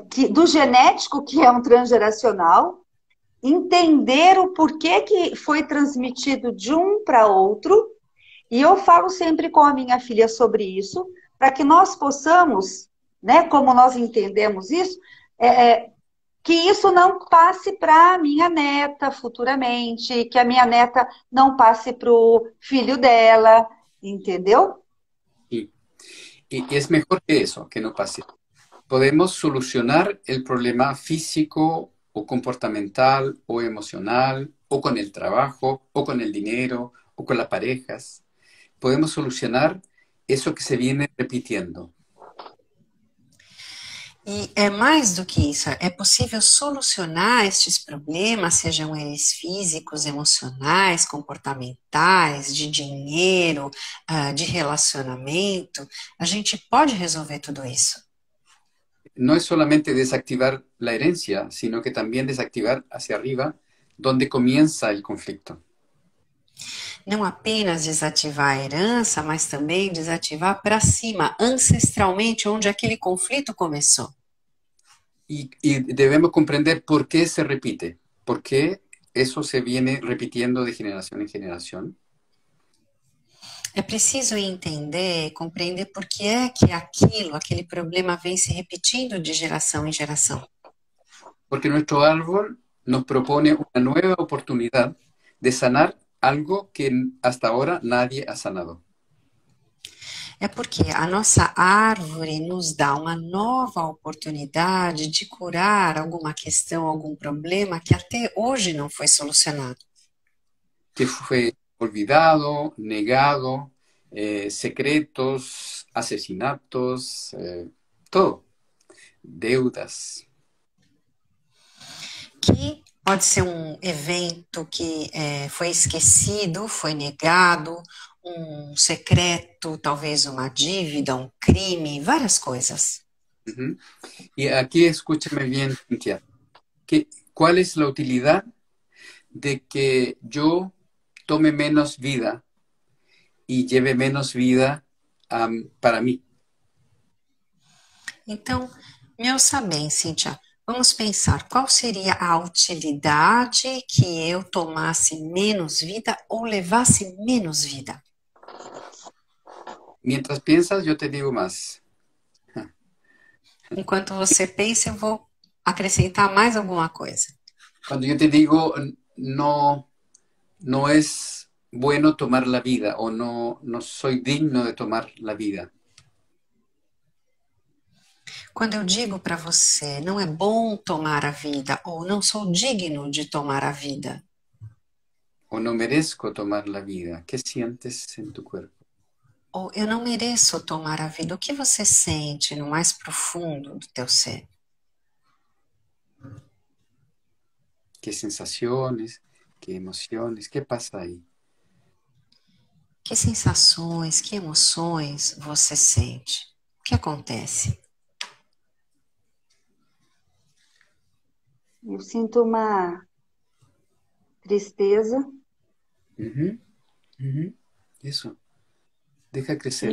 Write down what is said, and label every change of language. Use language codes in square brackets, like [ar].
[pt] do genético, que é um transgeracional, entender o porquê que foi transmitido de um para outro, e eu falo sempre com a minha filha sobre isso, para que nós possamos, né, como nós entendemos isso, que isso não passe para a minha neta futuramente, que a minha neta não passe para o filho dela, entendeu? [es] Sí. Y es mejor que eso, que no pase. Podemos solucionar el problema físico o comportamental o emocional, o con el trabajo, o con el dinero, o con las parejas. Podemos solucionar eso que se viene repitiendo. [pt] E é mais do que isso, é possível solucionar estes problemas, sejam eles físicos, emocionais, comportamentais, de dinheiro, de relacionamento. A gente pode resolver tudo isso. [es] No es solamente desactivar la herencia, sino que también desactivar hacia arriba, donde comienza el conflicto. [pt] Não apenas desativar a herança, mas também desativar para cima, ancestralmente, onde aquele conflito começou. [es] Y debemos comprender por qué se repite, por qué eso se viene repitiendo de generación en generación. [pt] É preciso entender, compreender por que é que aquele problema vem se repetindo de geração em geração. [es] Porque nuestro árbol nos propone una nueva oportunidad de sanar algo que hasta ahora nadie ha sanado. [pt] É porque a nossa árvore nos dá uma nova oportunidade de curar alguma questão, algum problema que até hoje não foi solucionado. [es] Que fue olvidado, negado, secretos, asesinatos, todo, deudas. [pt] Que pode ser um evento que foi esquecido, foi negado, um secreto, talvez uma dívida, um crime, várias coisas. Ujú. [es] Y aquí escúchame bien, Cintia. ¿Cuál es la utilidad de que yo tome menos vida y lleve menos vida para mí? [pt] Então, me ouça bem, Cíntia. Vamos pensar qual seria a utilidade que eu tomasse menos vida ou levasse menos vida. [es] Mientras piensas, yo te digo más. [pt] Enquanto você pensa, eu vou acrescentar mais alguma coisa. [es] Cuando yo te digo no es bueno tomar la vida o no soy digno de tomar la vida. [pt] Quando eu digo para você, não é bom tomar a vida ou não sou digno de tomar a vida, [es] O no merezco tomar la vida, ¿qué sientes en tu cuerpo? [pt] ou eu não mereço tomar a vida, o que você sente no mais profundo do teu ser? [es] ¿Qué sensaciones, qué emociones, qué pasa ahí? [pt] Que sensações, que emoções você sente? O que acontece? Eu sinto uma tristeza. [es] Ujú, ujú. Eso. Deja crecer.